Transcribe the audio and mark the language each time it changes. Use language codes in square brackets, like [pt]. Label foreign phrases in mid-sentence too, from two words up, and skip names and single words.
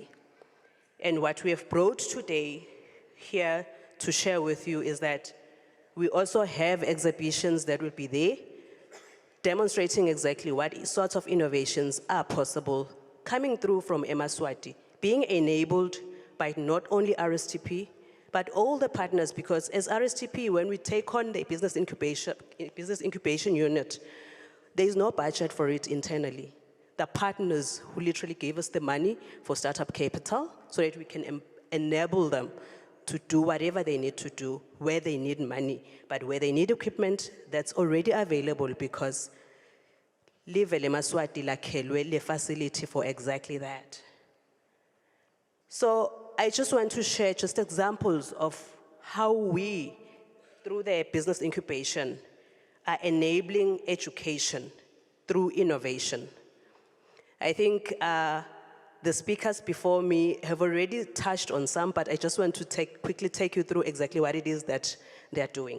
[en] And what we have brought today here to share with you is that we also have exhibitions that will be there, demonstrating exactly what sorts of innovations are possible coming through from Eswatini, being enabled by not only RSTP, but all the partners, because as RSTP, when we take on the business incubation unit, there is no budget for it internally. The partners who literally gave us the money for startup capital so that we can enable them to do whatever they need to do, where they need money, but where they need equipment that's already available, because [ss] Live le Maswati lakhelwe le [en] facility for exactly that. So I just want to share just examples of how we, through the business incubation, are enabling education through innovation. I think the speakers before me have already touched on some, but I just want to quickly take you through exactly what it is that they're doing.